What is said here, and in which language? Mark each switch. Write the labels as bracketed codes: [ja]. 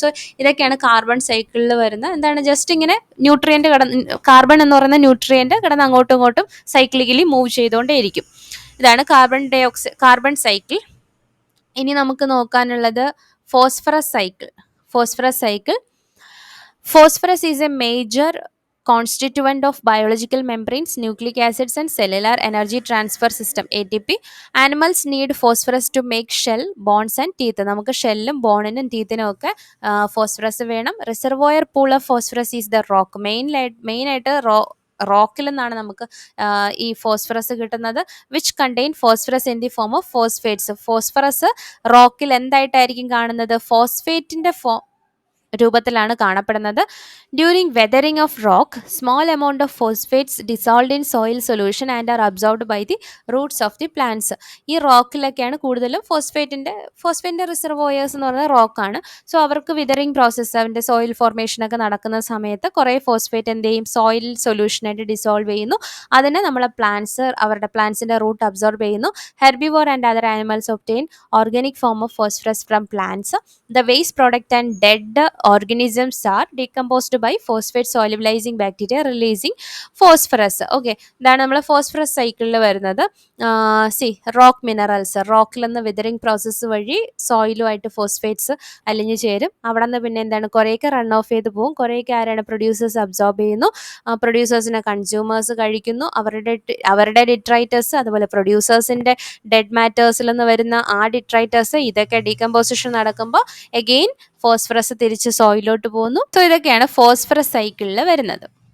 [ml] So ഇതൊക്കെയാണ് carbon സൈക്കിളിൽ വരുന്ന എന്താണ് ജസ്റ്റ് ഇങ്ങനെ ന്യൂട്രിയന്റ് കാർബൺ എന്ന് പറയുന്ന ന്യൂട്രിയന്റ് കിടന്ന് അങ്ങോട്ടും ഇങ്ങോട്ടും സൈക്ലിക്കലി മൂവ് ചെയ്തുകൊണ്ടേയിരിക്കും. ഇതാണ് കാർബൺ സൈക്കിൾ. ഇനി നമുക്ക് നോക്കാനുള്ളത് phosphorus cycle. [en] Phosphorus is a major constituent of biological membranes, nucleic acids and cellular energy transfer system ATP. Animals need phosphorus to make shell, bones and teeth. [ml] നമുക്ക് ഷെല്ലും ബോണിനും ടീത്തിനും ഒക്കെ phosphorus വേണം. [en] Reservoir pool of phosphorus is the rock. [ml] മെയിനായിട്ട് റോക്കിൽ നിന്നാണ് നമുക്ക് ഈ phosphorus കിട്ടുന്നത്. [en] Which contain phosphorus in the form of phosphates. [ml] Phosphorus റോക്കിൽ എന്തായിട്ടായിരിക്കും കാണുന്നത്? ഫോസ്ഫേറ്റിന്റെ രൂപത്തിലാണ് കാണപ്പെടുന്നത്. [en] During weathering of rock, small amount of phosphates dissolved in soil solution and are absorbed by the roots of the plants. [ml] ഈ റോക്കിലൊക്കെയാണ് കൂടുതലും ഫോസ്ഫേറ്റിന്റെ reservoirs എന്ന് പറയുന്നത് റോക്കാണ്. So അവർക്ക് വിതറിംഗ് process, അവൻ്റെ soil ഫോർമേഷനൊക്കെ നടക്കുന്ന സമയത്ത് കുറേ ഫോസ്ഫേറ്റ് എന്ത് ചെയ്യും? സോയിൽ സൊല്യൂഷനായിട്ട് ഡിസോൾവ് ചെയ്യുന്നു. അതിനെ നമ്മളെ അവരുടെ പ്ലാന്റ്സിന്റെ റൂട്ട് അബ്സോർബ് ചെയ്യുന്നു. [en] Herbivore and other animals obtain organic form of phosphorus from plants. The waste product and dead organisms are decomposed by phosphate solubilizing bacteria releasing phosphorus. [ml] Okay, ഇതാണ് നമ്മൾ phosphorus സൈക്കിളിൽ വരുന്നത്. Rock minerals, റോക്കിൽ നിന്ന് വിതറിംഗ് process വഴി സോയിലുമായിട്ട് phosphates അലിഞ്ഞു ചേരും. അവിടെ നിന്ന് പിന്നെ എന്താണ് കുറേയൊക്കെ റൺ ഓഫ് ചെയ്ത് പോകും. കുറേയൊക്കെ ആരാണ്? പ്രൊഡ്യൂസേഴ്സ് അബ്സോർബ് ചെയ്യുന്നു. പ്രൊഡ്യൂസേഴ്സിനെ കൺസ്യൂമേഴ്സ് കഴിക്കുന്നു. അവരുടെ ഡിട്രൈറ്റേഴ്സ്, അതുപോലെ പ്രൊഡ്യൂസേഴ്സിൻ്റെ ഡെഡ് മാറ്റേഴ്സിൽ നിന്ന് വരുന്ന ആ ഡിട്രൈറ്റേഴ്സ്, ഇതൊക്കെ ഡീകമ്പോസിഷൻ നടക്കുമ്പോൾ അഗെയിൻ ഫോസ്ഫറസ് തിരിച്ച് സോയിലോട്ട് പോകുന്നു. സോ ഇതൊക്കെയാണ് ഫോസ്ഫറസ് സൈക്കിളിൽ വരുന്നത്.